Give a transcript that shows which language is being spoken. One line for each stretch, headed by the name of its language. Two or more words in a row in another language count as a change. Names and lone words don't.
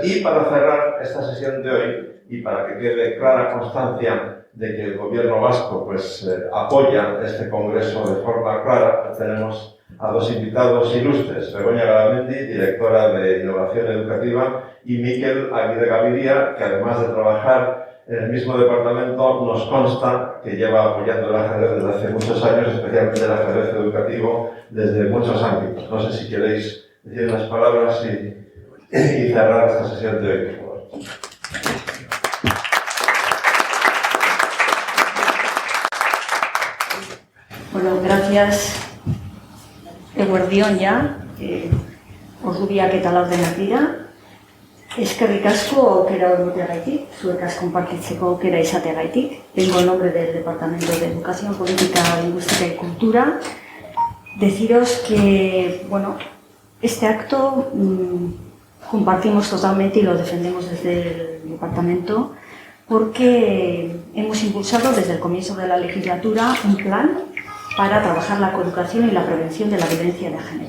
Spanish: Y para cerrar esta sesión de hoy, y para que quede clara constancia de que el gobierno vasco apoya este congreso de forma clara, tenemos a dos invitados ilustres, Begoña Garamendi, directora de Innovación Educativa, y Miquel Aguirre Gaviria, que además de trabajar en el mismo departamento, nos consta que lleva apoyando el ajedrez desde hace muchos años, especialmente el ajedrez educativo, desde muchos ámbitos. No sé si queréis decir unas palabras y cerrar esta sesión de hoy, por favor. Bueno, gracias.
Basque: Eguerdion ja, ordubiak eta laurdenak dira. Eskerrik asko aukera egoteagaitik, zuek konpartitzeko aukera izateagaitik.
Spanish: Vengo en nombre del Departamento de Educación, Política, Lingüística y Cultura. Deciros que, bueno, este acto compartimos totalmente y lo defendemos desde el Departamento porque hemos impulsado desde el comienzo de la legislatura un plan para trabajar la coeducación y la prevención de la violencia de género.